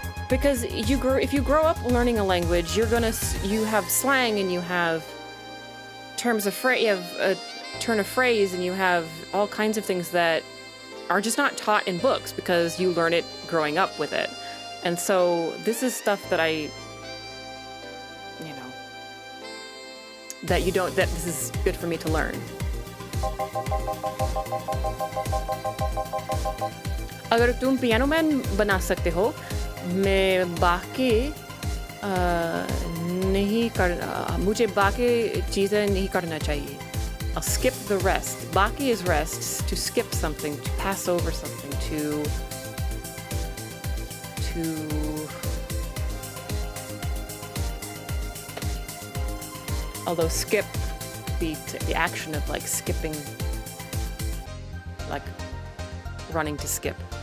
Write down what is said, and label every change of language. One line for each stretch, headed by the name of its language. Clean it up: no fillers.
English: Because if you grow up learning a language, you have slang and you have terms of phrase, you have a turn of phrase, and you have all kinds of things that are just not taught in books because you learn it growing up with it. And so this is stuff that that this is good for me to learn.
Hindi: अगर तुम piano man बना सकते हो, मुझे बाकी चीज़ें नहीं करना चाहिए.
English: I'll skip the rest. Baki is rest, to skip something, to pass over something, to although skip the action of like skipping, like running to skip.